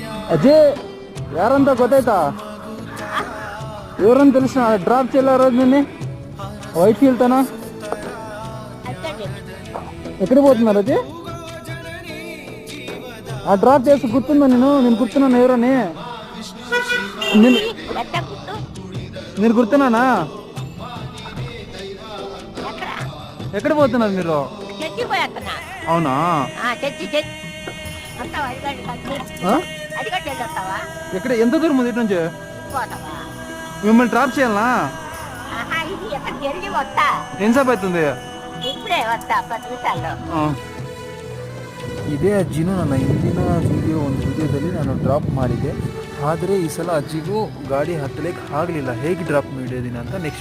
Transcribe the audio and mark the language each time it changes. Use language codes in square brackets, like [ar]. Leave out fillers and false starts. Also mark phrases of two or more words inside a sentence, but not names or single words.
[kn] ಅಜಯ್ ಯಾರಂತ ಗೊತ್ತಾಯ್ತಾ? [te] ఎవరని తెలిసిన డ్రాప్ చేయలే రోజు నిన్ను వైట్ ఫీల్డ్ తన ఎక్కడికి పోతున్నారు అది? ఆ డ్రాప్ చేసి గుర్తుందా? నేను గుర్తున్నాను ఎవరని? నేను గుర్తున్నానా? ఎక్కడ పోతున్నారు మీరు? అవునా? ఎక్కడ? ఎంత దూరం ఉంది ఇటు నుంచి? మిమ్మల్ని డ్రాప్ చేయాలనా? ఎంతసేపు అవుతుంది? [kn] ಇದೇ ಅಜ್ಜಿನೂ ನನ್ನ ಹಿಂದಿನ ಒಂದು ವಿಡಿಯೋದಲ್ಲಿ ನಾನು ಡ್ರಾಪ್ ಮಾಡಿದ್ದೆ. ಆದರೆ ಈ ಸಲ ಅಜ್ಜಿಗೂ ಗಾಡಿ ಹತ್ತಲಿಕ್ಕೆ ಆಗಲಿಲ್ಲ. ಹೇಗೆ ಡ್ರಾಪ್ ಮಾಡಿದ್ದೀನಿ ಅಂತ ನೆಕ್ಸ್ಟ್